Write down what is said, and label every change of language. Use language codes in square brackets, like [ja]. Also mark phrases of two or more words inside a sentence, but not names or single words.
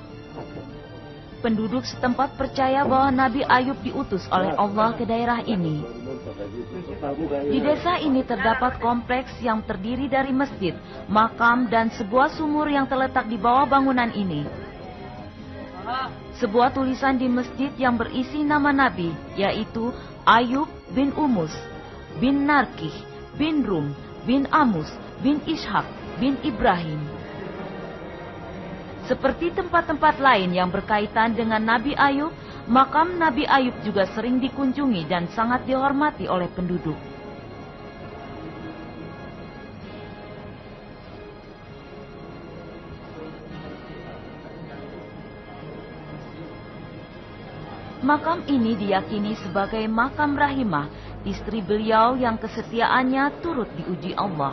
[id] Penduduk setempat percaya bahwa Nabi Ayub diutus oleh Allah ke daerah ini. Di desa ini terdapat kompleks yang terdiri dari masjid, makam, dan sebuah sumur yang terletak di bawah bangunan ini. Sebuah tulisan di masjid yang berisi nama Nabi, yaitu Ayub bin Umus, bin Narkih, bin Rum, bin Amus, bin Ishak, bin Ibrahim. Seperti tempat-tempat lain yang berkaitan dengan Nabi Ayub, makam Nabi Ayub juga sering dikunjungi dan sangat dihormati oleh penduduk. Makam ini diyakini sebagai makam Rahimah, istri beliau yang kesetiaannya turut diuji Allah.